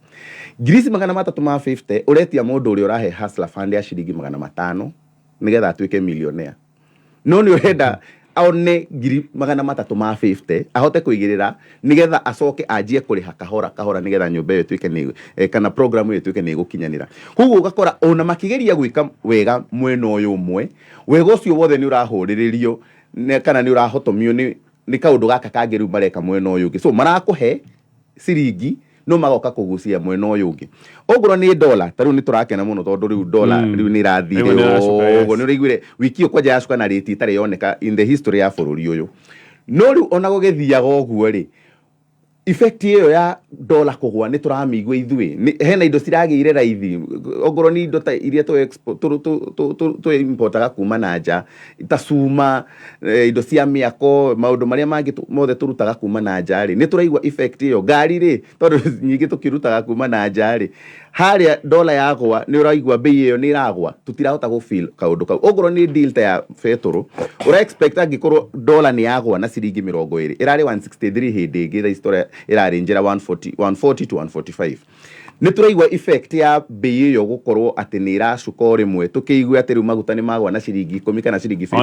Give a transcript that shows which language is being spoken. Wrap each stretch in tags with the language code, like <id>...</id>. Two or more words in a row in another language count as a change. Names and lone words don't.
<ki>350,000 ũretia mũndũ ũrĩa ũrahe hustler fund ya ciringi 500 nĩgetha atuĩke millionaire no nĩ ũrenda aone 350,000 ahote kũigĩrĩra nĩgetha acoke anjie kũrĩha kahora nĩgetha nyũmba ĩyo ĩtuĩke kana program ĩyo ĩtuĩke nĩ ĩgũkinyanĩra koguo ũgakora ona makĩgeria gwĩka wega mwena ũyũ ũmwe wega ũcio wothe nĩ ũrahũrĩrĩrio kana nĩ ũrahotomio nĩ kaũndũ gaka kangĩ rĩu mareka mwena ũyũ ũngĩ so marakũhe ciringi no magoka kũgucia mwena ũyũ ũngĩ ongorwo nĩ dola tarĩu nĩ tũrakena mũno tondũ rĩu dola rĩu nĩ irathire ũguo nĩ ũraiguire wiki ĩyo kwanja yacuka na rĩti itarĩ yoneka</ki> <en>in the history</en> <ki>ya bũrũri ũyũ no rĩu ona gũgĩthiaga ũguo rĩ effect iyo ya dola kugwa ni turamigwa ithui hena indo ciragire raithi ogoro ni indo ta iria tu export tu importaga kuma na nja ta cuma indo cia miako maundu maria mangi mothe turutaga kuma na nja ri ni turaigwa effect iyo ngari ri tondu nyingi tukirutaga kuma na nja ri haria dola yagwa ni uraigwa bei iyo ni iragwa tutirahota go feel kaundu kau ogoro ni deal ta ya fetoro ura expect angikorwo dola ni yagwa na ciringi 20 irari 163 hindi ngi historia irarenjera 140 to 145 nituraigwa effect ya bei iyo gukorwo ati ni iracuka rimwe tukiigua ati riu maguta ni magwa na ciringi 10 kana ciringi 15</ki>